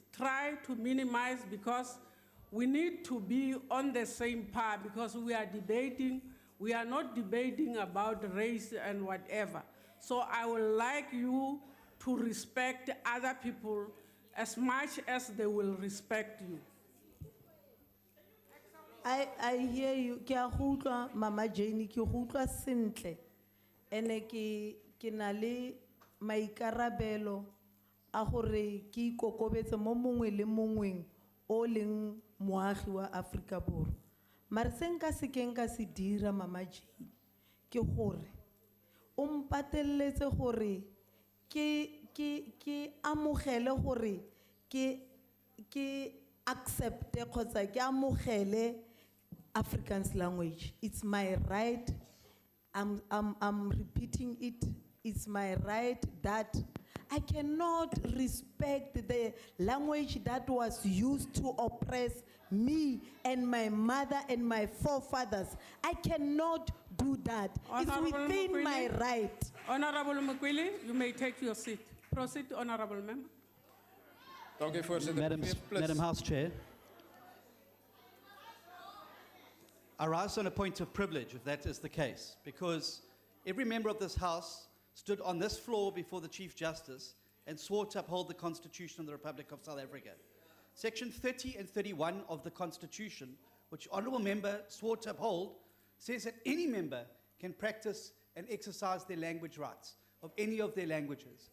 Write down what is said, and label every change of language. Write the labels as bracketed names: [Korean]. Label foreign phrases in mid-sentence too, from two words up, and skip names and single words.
[English] Try to minimize, because we need to be on the same path, because we are debating. We are not debating about race and whatever. So I would like you to respect other people as much as they will respect you. I hear you. [Tswana] Ke a go utlwa, Mama Jane, ke go utlwa sentle. Ene ke na le maikarabelo a gore ke ikokobetse mo mongwe le mongwe o leng moagi wa Afrika Borwa. Mare se nka se ke nka se dira, Mama Jane, ke gore o mpateletse gore ke amogele gore ke accepte kgotsa ke amogele [English] Afrikaans language. It's my right. I'm repeating it. It's my right that I cannot respect the language that was used to oppress me and my mother and my forefathers. I cannot do that. Honorable It's within Mokwele. my right. Honorable Mokwele, you may take your seat. Proceed, honorable member. [Afrikaans] Dankie voorsitter. [English] Madam House Chair. I rise on a point of privilege, if that is the case, because every member of this House stood on this floor before the Chief Justice and swore to uphold the Constitution of the Republic of South Africa. Section 30 and 31 of the Constitution, which Honourable Member swore to uphold, says that any member can practice and exercise their language rights of any of their languages.